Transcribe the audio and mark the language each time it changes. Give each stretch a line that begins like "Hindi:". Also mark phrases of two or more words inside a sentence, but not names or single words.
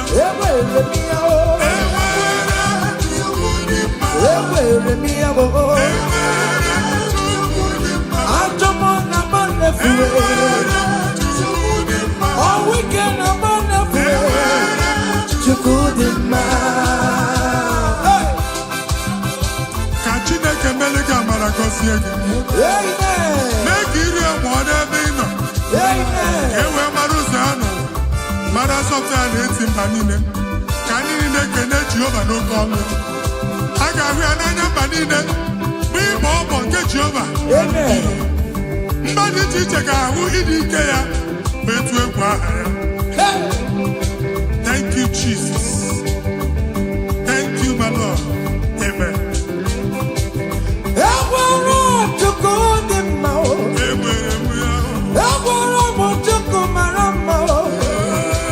English: Everywhere me oh. Everywhere me oh. I'm the man everywhere. All weekend I'm on everywhere. To good the man.
Igbo: Ka Chineke mele gị amara gọzie gị. Amen. Mee ka iri amụọ n'ebe ị nọ. Amen. Ka e wee mara ụzọ ha nọ. Mara asọpụta ya na-eti mba niile. Ka anyị niile kene Jehova n'oke ọnụ. A ga-ahụ ya n'anya mba niile. Bụ ịgba ọbọ nke Jehova. Amen. Mba dị iche iche ga-ahụ ịdị ike ya ma etu egwu aha ya.
English: Thank you, Jesus. Thank you, my Lord. Amen. Everywhere to good the man.
Igbo: Enwere m ya.
English: Everywhere to good my man.